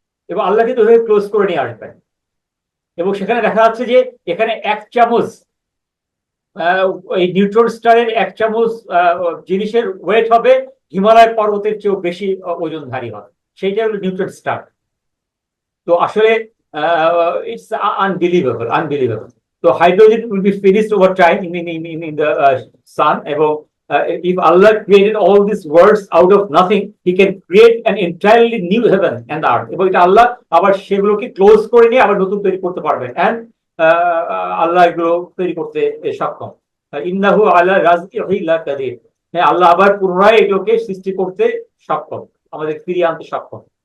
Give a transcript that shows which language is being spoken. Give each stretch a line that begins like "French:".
Bangla: এবং আল্লাহ কিন্তু ওইভাবে ক্লোজ করে নিয়ে আসবেন। এবং সেখানে দেখা যাচ্ছে যে এখানে 1 চামচ এই নিউট্রন স্টারের 1 চামচ জিনিসের ওয়েট হবে হিমালয় পর্বতের চেয়েও বেশি ওজনধারী হবে। সেইটা হলো নিউট্রন স্টার। তো আসলে
English: It's unbelievable. তো hydrogen will be finished over time in the sun. এবং if Allah created all these worlds out of nothing, he can create an entirely new heaven and earth.
Bangla: এবং এটা আল্লাহ আবার সেগুলোকে close করে নিয়ে আবার নতুন তৈরি করতে পারবেন। এন্ড আল্লাহ এগুলো তৈরি করতে সক্ষম।
Arabic: ইন্নাহু আলা রাজকিহি লাকাদির।
Bangla: হ্যাঁ, আল্লাহ আবার পুনরায় এগুলোকে সৃষ্টি করতে সক্ষম, আমাদের ফিরিয়ে আনতে সক্ষম।